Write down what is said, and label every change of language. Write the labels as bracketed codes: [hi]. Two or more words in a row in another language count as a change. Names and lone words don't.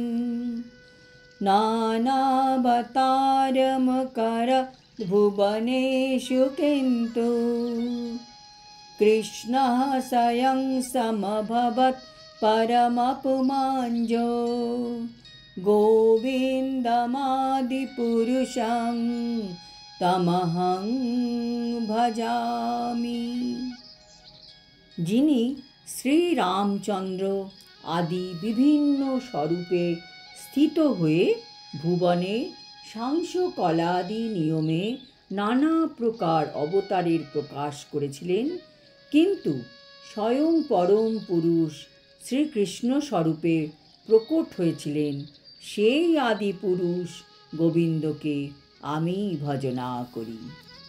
[sa] नानावतारमकरत् भुवनेषु किन्तु कृष्णः स्वयं समभवत् परमपुमाञ्जो गोविन्दमादिपुरुषं तमहं भजामि। [bn] যিনি শ্রীরামচন্দ্র আদি বিভিন্ন স্বরূপে স্থিত হয়ে ভুবনে সাংস্যকলাদি নিয়মে নানা প্রকার অবতারের প্রকাশ করেছিলেন, কিন্তু স্বয়ং পরম পুরুষ শ্রীকৃষ্ণ স্বরূপে প্রকট হয়েছিলেন, সেই আদি পুরুষ গোবিন্দকে আমি ভজনা করি।